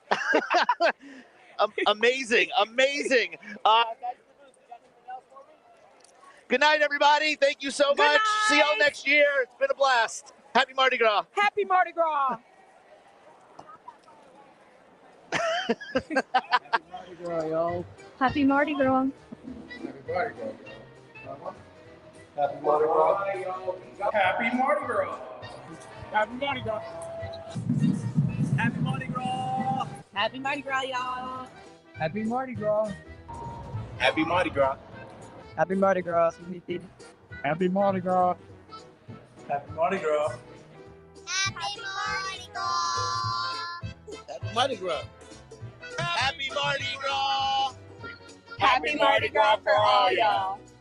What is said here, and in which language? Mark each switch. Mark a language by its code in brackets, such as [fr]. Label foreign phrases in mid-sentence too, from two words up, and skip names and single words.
[en] Amazing. Good night, everybody. Thank you so much. See y'all next year. It's been a blast. Happy Mardi Gras. Happy Mardi Gras. Happy Mardi Gras, y'all. Happy Mardi Gras. Happy Mardi Gras. Happy Mardi Gras. Happy Mardi Gras. Happy Mardi Gras. Happy Mardi Gras, y'all. Happy Mardi Gras. Happy Mardi Gras. Happy Mardi Gras. Happy Mardi Gras. Happy Mardi Gras. Happy Mardi Gras. Happy Mardi Gras. Happy Mardi Gras for all y'all.